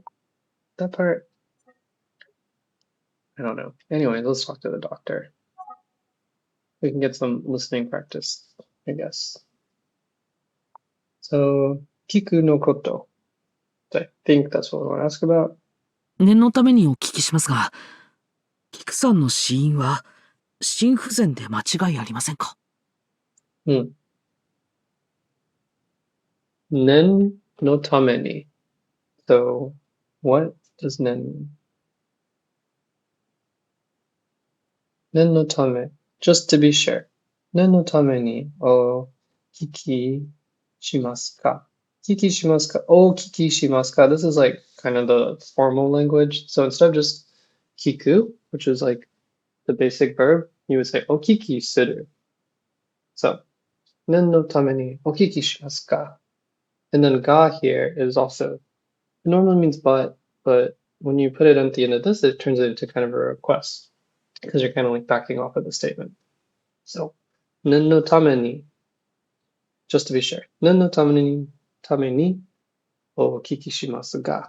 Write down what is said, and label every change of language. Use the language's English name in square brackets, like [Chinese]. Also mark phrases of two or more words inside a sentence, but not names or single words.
[English] That part, I don't know. Anyway, let's talk to the doctor. We can get some listening practice, I guess. [Japanese] So, 菊のこと. [English] I think that's what we want to ask about. [Japanese] 念のためにお聞きしますが、菊さんの死因は心不全で間違いありませんか？念のために. [English] So, what does nen mean? [Japanese] 念のため, [English] just to be sure. [Japanese] 念のためにお聞きしますか? 聞きしますか？お聞きしますか? [English] This is like kind of the formal language. So instead of just kiku, which is like the basic verb, you would say [Japanese] お聞きする. So, 念のためにお聞きしますか? [English] And then ga here is also, it normally means but when you put it at the end of this, it turns it into kind of a request because you're kind of like backing off of the statement. So, [Japanese] 念のために, [English] just to be sure. [Japanese] 念のためにお聞きしますが.